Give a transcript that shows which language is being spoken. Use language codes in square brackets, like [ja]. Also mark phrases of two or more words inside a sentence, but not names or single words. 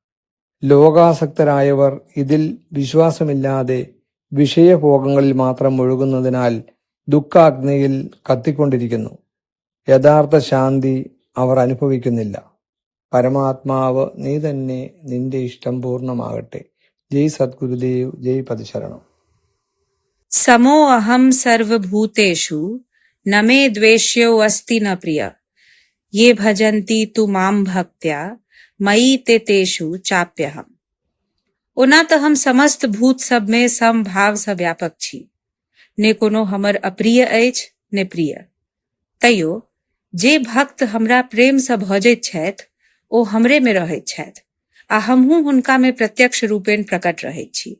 [ml] ലോകാസക്തരായവർ ഇതിൽ വിശ്വാസമില്ലാതെ വിഷയഭോഗങ്ങളിൽ മാത്രം മുഴുകുന്നതിനാൽ ദുഃഖാഗ്നിയിൽ കത്തിക്കൊണ്ടിരിക്കുന്നു. യഥാർത്ഥ ശാന്തി അവർ അനുഭവിക്കുന്നില്ല. പരമാത്മാവ് നീ തന്നെ, നിന്റെ ഇഷ്ടം പൂർണ്ണമാകട്ടെ. ജയ് സദ്ഗുരുദേവ്, ജയ് പതിശരണം. [sa] समो अहम सर्वभूतेषु न मे द्वेष्यो अस्ति न प्रिय ये भजन्ति तु माम भक्त्या मयि ते तेषु चाप्यहम. [mai] ओना तो हम समस्त भूत सब में समभाव से व्यापक छी. ने कोनो हमर अप्रिय अछि ने प्रिय. तैयो जे भक्त हमरा प्रेम से भजैत छथि ओ हमरे में रहैत छथि आ हमहू हुनका में प्रत्यक्ष रूपेण प्रकट रहैत छी.